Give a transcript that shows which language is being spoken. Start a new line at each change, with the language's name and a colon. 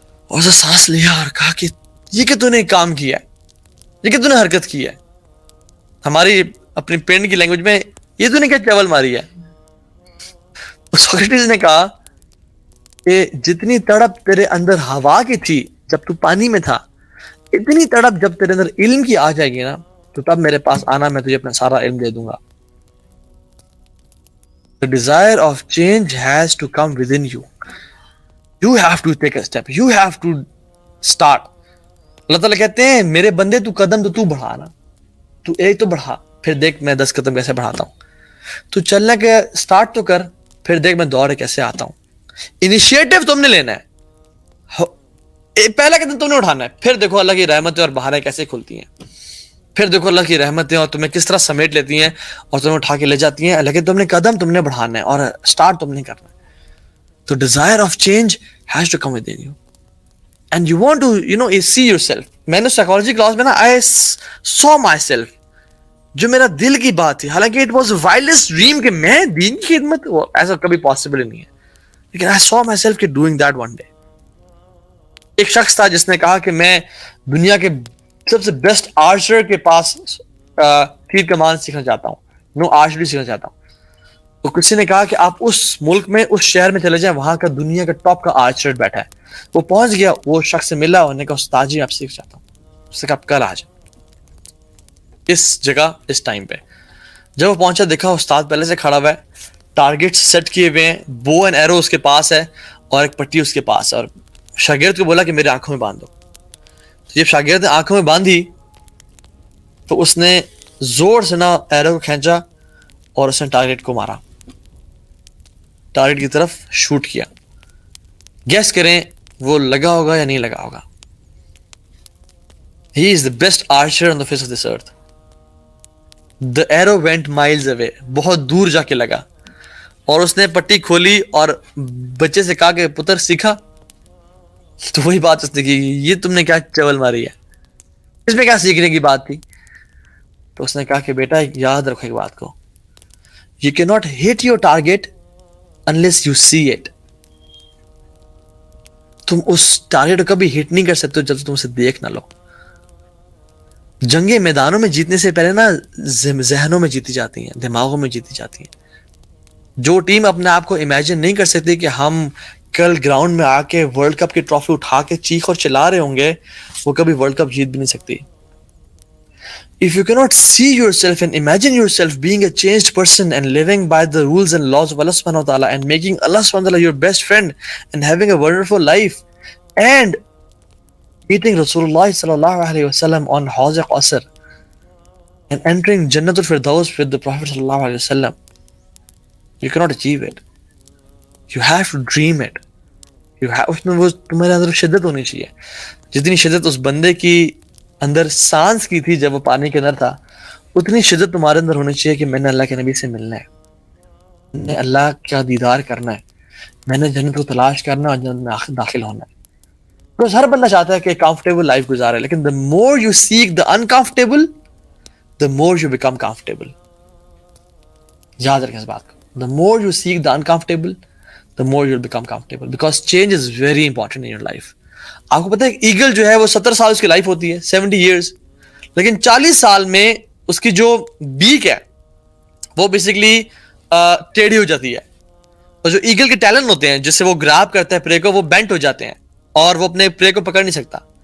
Urdu: اور اسے سانس لیا اور کہا کہ یہ کہ تو نے کام کیا ہے, یہ کہ تو نے حرکت کی ہے, ہماری اپنی پینڈ کی لینگویج میں یہ تو نے کیا چول ماری ہے. سوکریٹس نے کہا کہ جتنی تڑپ تیرے اندر ہوا کی تھی جب تو پانی میں تھا, اتنی تڑپ جب تیرے اندر علم کی آ جائے گی نا, تو تب میرے پاس آنا, میں تجھے اپنا سارا علم دے دوں گا.
English: The desire of change has to come within you. You have to take a step. You have to start.
Urdu: اللہ تعالیٰ کہتے ہیں میرے بندے تو قدم تو بڑھا نا, تو ایک تو بڑھا, پھر دیکھ میں 10 قدم کیسے بڑھاتا ہوں. تو چلنے کے سٹارٹ تو کر, پھر دیکھ میں دوڑے کیسے آتا ہوں. انیشیٹو تم نے لینا ہے, پہلا قدم تم نے اٹھانا ہے, پھر دیکھو اللہ کی رحمتیں اور بہاریں کیسے کھلتی ہیں, پھر دیکھو اللہ کی رحمتیں اور تمہیں کس طرح سمیٹ لیتی ہیں اور تمہیں اٹھا کے لے جاتی ہیں. لیکن تم نے قدم تم نے بڑھانا ہے اور سٹارٹ تم نے کرنا ہے.
English: تو desire of change has to come within you. And you want to, see yourself.
Urdu: میں نے سائیکالوجی کلاس میں نا
English: I saw myself.
Urdu: جو میرا دل کی بات تھی, حالانکہ
English: it was wildest dream
Urdu: کہ میں دین کی خدمت, ایسا کبھی پاسبل ہی نہیں ہے, لیکن
English: I saw myself
Urdu: کہ
English: doing that one day.
Urdu: ایک شخص تھا جس نے کہا کہ میں دنیا کے سب سے بیسٹ آرچر کے پاس تیر کمان سیکھنا چاہتا ہوں, آرچری سیکھنا چاہتا ہوں. تو کسی نے کہا کہ آپ اس ملک میں, اس شہر میں چلے جائیں, وہاں کا دنیا کا ٹاپ کا آرچر بیٹھا ہے. وہ پہنچ گیا, وہ شخص سے ملا, انہوں نے کہا استاد جی آپ سیکھ چاہتا ہوں. اس نے کہا آپ کل آ جائیں اس جگہ اس ٹائم پہ. جب وہ پہنچا دیکھا استاد پہلے سے کھڑا ہوا ہے, ٹارگیٹ سیٹ کیے ہوئے ہیں, بو اینڈ ایرو اس کے پاس ہے اور ایک پٹی اس کے پاس ہے, اور شاگرد کو بولا کہ میرے آنکھوں میں باندھ دو. تو جب شاگرد نے آنکھوں میں باندھی تو اس نے زور سے نا ایرو کو کھینچا اور اس نے ٹارگیٹ کو مارا, ٹارگیٹ کی طرف شوٹ کیا. گیس کریں وہ لگا ہوگا یا نہیں لگا ہوگا.
English: He is the best archer on the face of this earth. The arrow went miles away.
Urdu: بہت دور جا کے لگا, اور اس نے پٹی کھولی اور بچے سے کہا کہ پتر سیکھا. تو وہی بات اس نے کی, یہ تم نے کیا چول ماری ہے, اس میں کیا سیکھنے کی بات تھی. تو اس نے کہا کہ بیٹا یاد رکھو ایک بات کو,
English: you cannot hit your target unless you see it.
Urdu: تم اس ٹارگیٹ کو کبھی ہٹ نہیں کر سکتے جب تم اسے دیکھ نہ لو. جنگیں میدانوں میں جیتنے سے پہلے نا ذہنوں میں جیتی جاتی ہیں, دماغوں میں جیتی جاتی ہیں. جو ٹیم اپنے آپ کو امیجن نہیں کر سکتی کہ ہم کل گراؤنڈ میں آ کے ورلڈ کپ کی ٹرافی اٹھا کے چیخ اور چلا رہے ہوں گے, وہ کبھی ورلڈ کپ جیت بھی نہیں سکتی.
English: If you cannot see yourself and imagine yourself being a changed person and living by the rules and laws of Allah subhanahu wa ta'ala and making Allah subhanahu wa ta'ala your best friend and having a wonderful life and meeting Rasulullah sallallahu alayhi wa sallam on Hawz Qasr and entering Jannatul Firdaus with the Prophet sallallahu alayhi wa sallam, you cannot achieve it. You have to dream it.
Urdu: اس میں وہ تمہارے اندر شدت ہونی چاہیے, جتنی شدت اس بندے کی اندر سانس کی تھی جب وہ پانی کے اندر تھا, اتنی شدت تمہارے اندر ہونی چاہیے کہ میں نے اللہ کے نبی سے ملنا ہے, میں نے اللہ کا دیدار کرنا ہے, میں نے جنت کو تلاش کرنا اور جنت میں داخل ہونا ہے. بکاز ہر بندہ چاہتا ہے کہ کمفرٹیبل لائف گزارے, لیکن
English: the more you seek the uncomfortable, the more you become comfortable.
Urdu: یاد رکھیں اس بات کو,
English: the more you seek the uncomfortable, the more you'll become comfortable, because change is very important in your life.
Urdu: آپ کو پتہ ہے ایگل جو ہے وہ 70 سال اس کی لائف ہوتی ہے, 70 years, لیکن 40 سال میں اس کی جو بیک ہے وہ بیسیکلی ٹیڑھی ہو جاتی ہے, اور جو ایگل کے ٹیلن ہوتے ہیں جس سے وہ گراب کرتا ہے پرے کو, وہ بینٹ ہو جاتے ہیں اور وہ اپنے پرے کو پکڑ نہیں سکتا.